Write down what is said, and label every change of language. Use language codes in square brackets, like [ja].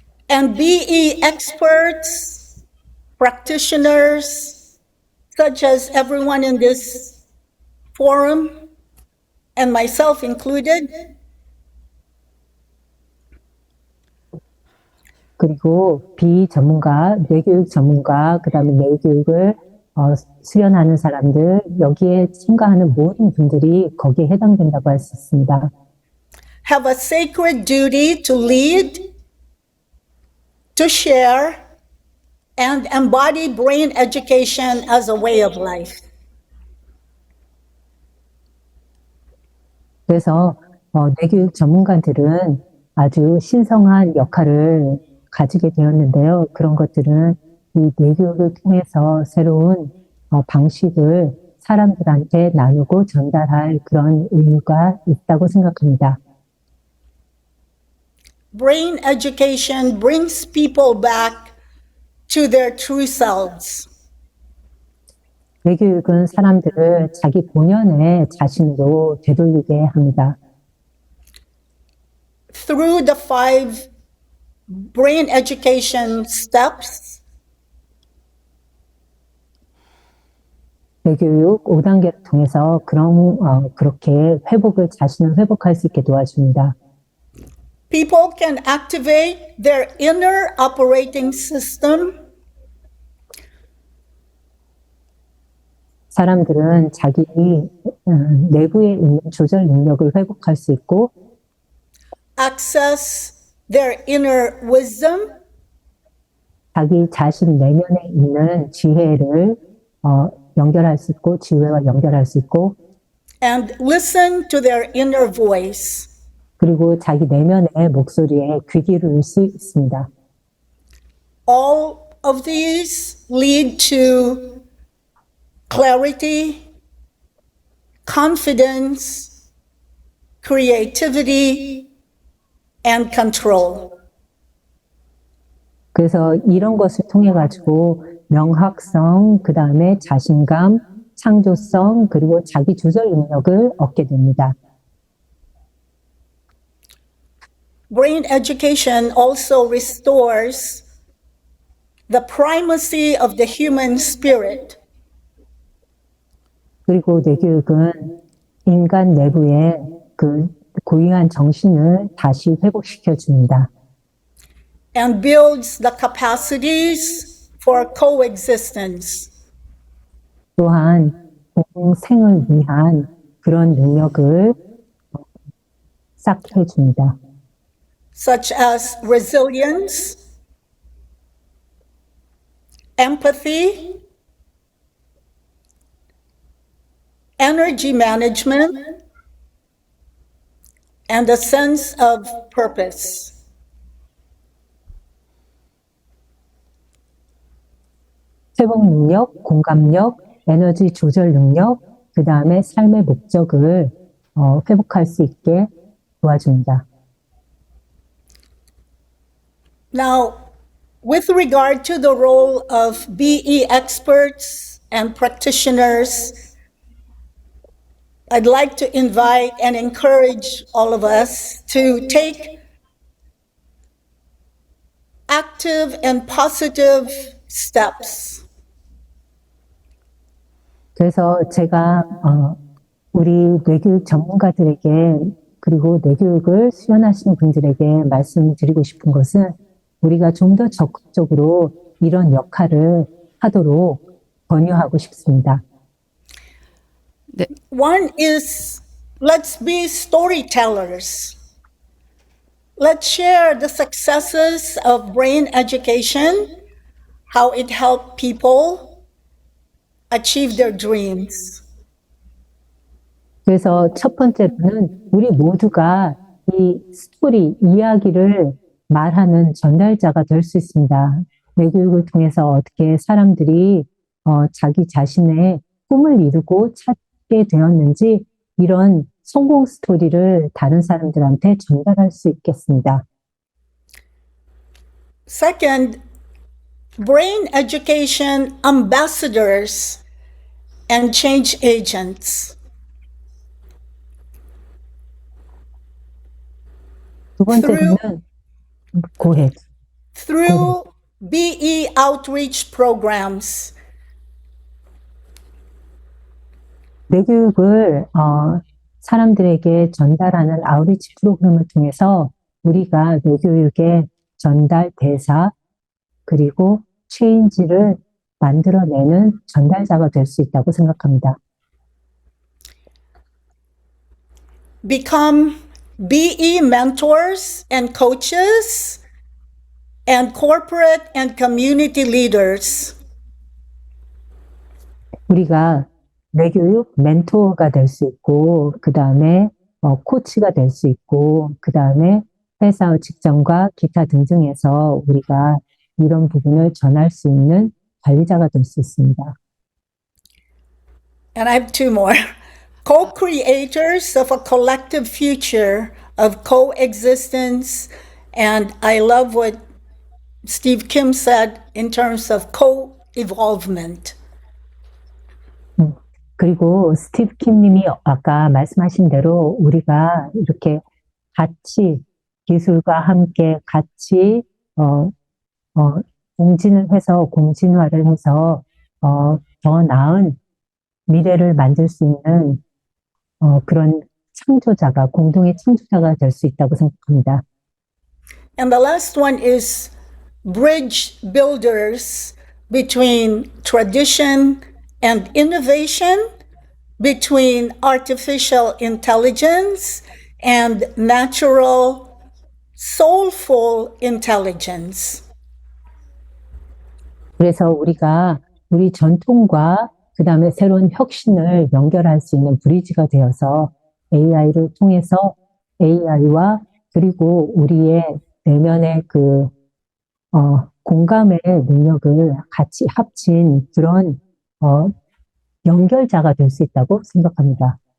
[en] And BE experts, practitioners, such as everyone in this forum, and myself included, [ko] 그리고 비전문가, 뇌교육 전문가, 그 다음에 뇌교육을 수련하는 사람들, 여기에 참가하는 모든 분들이 거기에 해당된다고 할 수 있습니다. [en] have a sacred duty to lead, to share, and embody brain education as a way of life. [ko] 그래서 뇌교육 전문가들은 아주 신성한 역할을 가지게 되었는데요. 그런 것들은 이 뇌교육을 통해서 새로운 방식을 사람들한테 나누고 전달할 그런 의무가 있다고 생각합니다. [en] brain education brings people back to their true selves. [ko] 뇌교육은 사람들을 자기 본연의 자신으로 되돌리게 합니다. [en] Through the 5 brain education steps, [ko] 뇌교육 5단계를 통해서 그렇게 자신을 회복할 수 있게 도와줍니다. [en] people can activate their inner operating system [ko] 사람들은 자기 내부에 있는 조절 능력을 회복할 수 있고 [en] access their inner wisdom [ko] 자기 자신 내면에 있는 지혜를 연결할 수 있고 지혜와 연결할 수 있고 [en] and listen to their inner voice. [ko] 그리고 자기 내면의 목소리에 귀 기울일 수 있습니다. [en] All of these lead to clarity, confidence, creativity, and control. [ko] 그래서 이런 것을 통해 가지고 명확성, 그 다음에 자신감, 창조성, 그리고 자기 조절 능력을 얻게 됩니다. [en] Brain education also restores the primacy of the human spirit. [ko] 그리고 뇌교육은 인간 내부의 그 고유한 정신을 다시 회복시켜 줍니다. [en] And builds the capacities for coexistence. [ko] 또한 공생을 위한 그런 능력을 쌓게 해줍니다. [en] Such as resilience, empathy, energy management, and a sense of purpose. [ko] 회복 능력, 공감력, 에너지 조절 능력, 그 다음에 삶의 목적을 회복할 수 있게 도와줍니다. [en] Now, with regard to the role of BE experts and practitioners, I'd like to invite and encourage all of us to take active and positive steps. [ko] 그래서 제가 우리 뇌교육 전문가들에게 그리고 뇌교육을 수련하시는 분들에게 말씀드리고 싶은 것은 우리가 좀 더 적극적으로 이런 역할을 하도록 권유하고 싶습니다. 네, [en] One is, let's be storytellers. Let's share the successes of brain education, how it helped people achieve their dreams. [ko] 그래서 첫 번째로는 우리 모두가 이 스토리, 이야기를 말하는 전달자가 될 수 있습니다. 뇌교육을 통해서 어떻게 사람들이 자기 자신의 꿈을 이루고 찾게 되었는지 이런 성공 스토리를 다른 사람들한테 전달할 수 있겠습니다. [en] Second, brain education ambassadors and change agents. [ko] 두 번째로는 [en] go ahead. Through BE outreach programs, [ko] 뇌교육을 사람들에게 전달하는 아우리치 프로그램을 통해서 우리가 뇌교육의 전달 대사 그리고 체인지를 만들어내는 전달자가 될 수 있다고 생각합니다. [en] become BE mentors and coaches and corporate and community leaders. [ko] 우리가 뇌교육 멘토가 될 수 있고 그 다음에 코치가 될 수 있고 그 다음에 회사 직장과 기타 등등에서 우리가 이런 부분을 전할 수 있는 관리자가 될 수 있습니다. [en] And I have 2 more. Co-creators of a collective future of coexistence And I love what Steve Kim said in terms of co-evolvement. [ko] 그리고 스티브 킴님이 아까 말씀하신 대로 우리가 이렇게 같이 기술과 함께 같이 공진화를 해서 더 나은 미래를 만들 수 있는 그런 공동의 창조자가 될 수 있다고 생각합니다. [en] And the last one is bridge builders between tradition and innovation, between artificial intelligence and natural, soulful intelligence. [ko] 그래서 우리가 우리 전통과 그 다음에 새로운 혁신을 연결할 수 있는 브리지가 되어서 AI를 통해서 AI와 그리고 우리의 내면의 공감의 능력을 같이 합친 그런 연결자가 될 수 있다고 생각합니다.